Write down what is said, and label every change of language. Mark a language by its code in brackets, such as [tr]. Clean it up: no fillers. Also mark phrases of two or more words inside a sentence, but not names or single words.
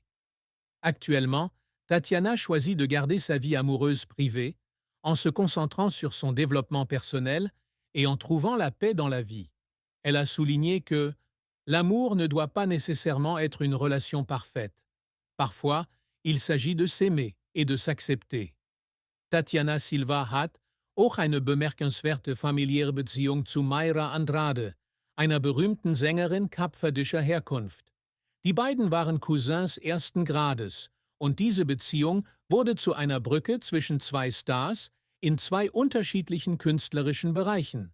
[fr] Actuellement, Tatiana choisit de garder sa vie amoureuse privée, en se concentrant sur son développement personnel et en trouvant la paix dans la vie. Elle a souligné que l'amour ne doit pas nécessairement être une relation parfaite. Parfois, il s'agit de s'aimer et de s'accepter. [de] Tatiana Silva hat auch eine bemerkenswerte familiäre Beziehung zu Mayra Andrade, einer berühmten Sängerin kapverdischer Herkunft. Die beiden waren Cousins ersten Grades und diese Beziehung wurde zu einer Brücke zwischen zwei Stars in zwei unterschiedlichen künstlerischen Bereichen.